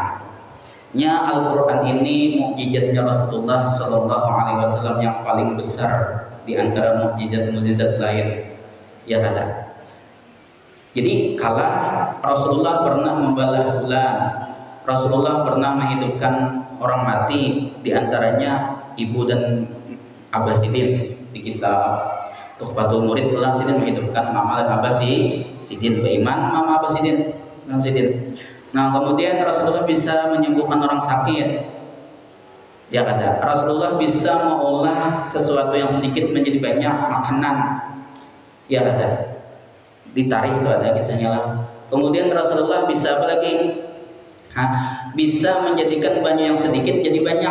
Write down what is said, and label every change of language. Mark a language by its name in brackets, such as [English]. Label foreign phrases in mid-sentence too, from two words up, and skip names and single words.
[Indonesian] Al-Quran ini mukjizatnya Rasulullah [Arabic] Sallallahu Alaihi Wasallam [Indonesian] yang paling besar di antara mukjizat-mukjizat lain, ya ada. Jadi kala Rasulullah pernah membalah bulan, Rasulullah pernah menghidupkan orang mati, di antaranya ibu dan Abah Sidin. Di kitab Tuhfatul Murid Allah Sidin menghidupkan Mama dan Abah Sidin, beriman Mama Abah Sidin. Nah, kemudian Rasulullah bisa menyembuhkan orang sakit. Ya ada. Rasulullah bisa mengolah sesuatu yang sedikit menjadi banyak makanan. Ya ada. Di tarikh itu ada kisahnya lah. Kemudian Rasulullah bisa apa lagi? Bisa menjadikan banyu yang sedikit jadi banyak.